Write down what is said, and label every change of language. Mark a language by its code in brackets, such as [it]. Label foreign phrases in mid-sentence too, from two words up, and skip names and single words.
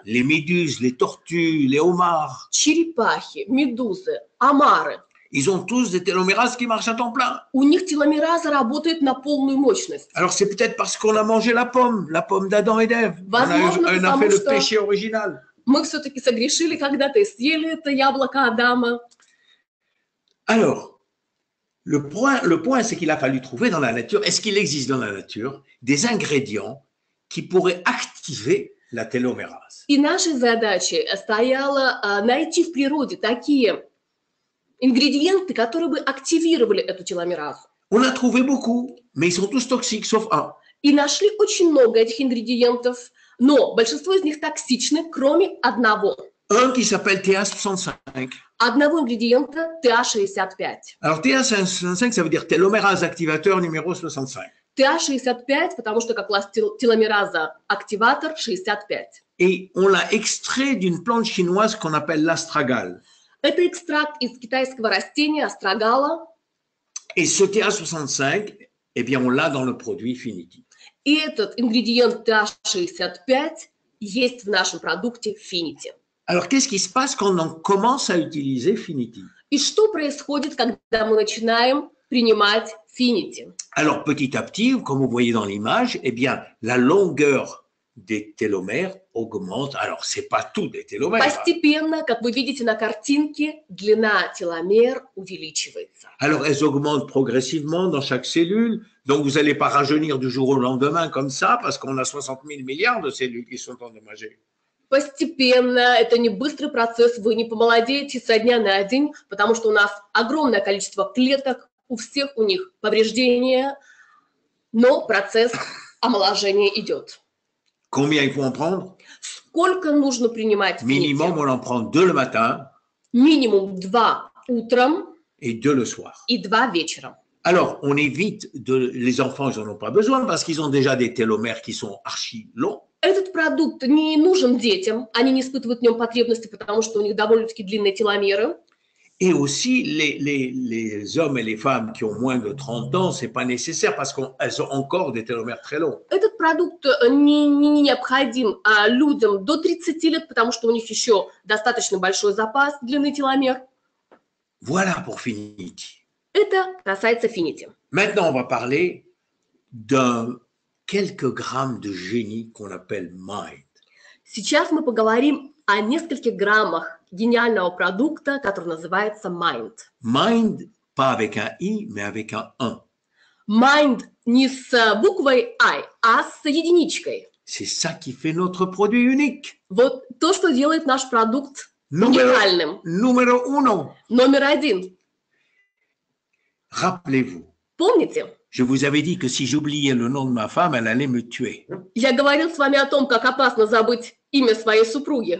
[fr] Les méduses, les tortues, les homards. [ru] Черепахи, медузы, омары. [fr] Ils ont tous des télomérases qui marchent à temps plein. [ru] У них теломераза работает на полную мощность. [fr] Alors c'est peut-être parce qu'on a mangé la pomme d'Adam et d'Ève. On a fait le péché original. [ru] Мы все-таки согрешили когда-то и съели это яблоко Адама. [fr] Alors, Le point c'est qu'il a fallu trouver dans la nature, est-ce qu'il existe dans la nature des ingrédients qui pourraient activer la télomérase? [ru] И нашей задачей стояло найти в природе такие ингредиенты, которые бы активировали эту теломеразу. [fr] On a trouvé beaucoup, mais ils sont tous toxiques, sauf un. [ru] И нашли очень много этих ингредиентов, но большинство из них токсичны, кроме одного. [fr] Un qui s'appelle TA65. [ru] Одного ингредиента TA65. [fr] Alors TA65, ça veut dire télomérase activateur numéro 65. TA65, [ru] потому что как раз теломераза активатор 65. [fr] Et on l'a extrait d'une plante chinoise qu'on appelle l'astragale. [ru] Это экстракт из китайского растения астрагала. [fr] Et ce TA65, eh bien, on l'a dans le produit Finity. [ru] И этот ингредиент TA65 есть в нашем продукте Finity. [fr] Alors, qu'est-ce qui se passe quand on commence à utiliser Finity? [ru] И что происходит, когда мы начинаем принимать Finity? [fr] Alors, petit à petit, comme vous voyez dans l'image, eh bien, la longueur des télomères augmente. Alors, c'est pas tout des télomères. [ru] Постепенно, как вы видите на картинке, длина теломер увеличивается. [fr] Alors, elles augmentent progressivement dans chaque cellule. Donc, vous n'allez pas rajeunir du jour au lendemain comme ça, parce qu'on a 60 000 milliards de cellules qui sont endommagées. [ru] Постепенно, это не быстрый процесс, вы не помолодеете со дня на день, потому что у нас огромное количество клеток, у всех у них повреждения, но процесс омоложения идет. [fr] Combien il faut en prendre? [ru] Сколько нужно принимать [fr] Minimum, [ru] Finity? [fr] on en prend 2 le matin [ru] Минимум 2 утром [fr] et 2 le soir. [ru] и 2 вечером. [fr] Alors, on évite les enfants, ils n'en ont pas besoin parce qu'ils ont déjà des télomères qui sont archi longs. [ru] Этот продукт не нужен детям, они не испытывают в нем потребности, потому что у них довольно-таки длинные теломеры. [fr] Et aussi, les hommes et les femmes qui ont moins de 30 ans, ce n'est pas nécessaire parce qu'elles ont encore des télomères très longs. [ru] Этот продукт не необходим людям до 30 лет, потому что у них еще достаточно большой запас длины теломер. [fr] Voilà pour Finity. [ru] Это касается Finity. [fr] Maintenant, on va parler d'un quelques grammes de génie qu'on appelle Mind. [ru] Сейчас мы поговорим о нескольких граммах гениального продукта, который называется Mind. [fr] Mind, pas avec un I, mais avec un 1. [ru] Mind не с буквой I, а с единичкой. [fr] C'est ça qui fait notre produit unique. [ru] Вот то, что делает наш продукт [fr] Numéro [ru] уникальным. [fr] 1. [ru] Номер 1. [fr] Rappelez-vous, [ru] Помните? [fr] je vous avais dit que si j'oubliais le nom de ma femme, elle allait me tuer. [ru] Я говорил с вами о том, как опасно забыть имя своей супруги.